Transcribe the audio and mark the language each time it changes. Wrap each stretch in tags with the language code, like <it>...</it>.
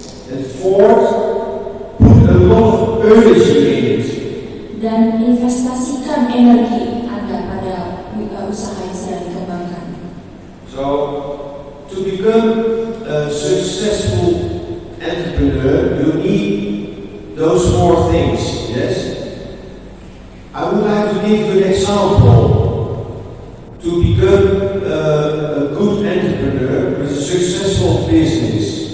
<en>And fourth, put a lot of urgency in it.</en> <id>Dan investasikan energi Anda pada usaha yang sedang dikembangkan.</id> <en>So, to become a successful entrepreneur, you need those four things, yes? I would like to give you an example to become a good entrepreneur with a successful business.</en>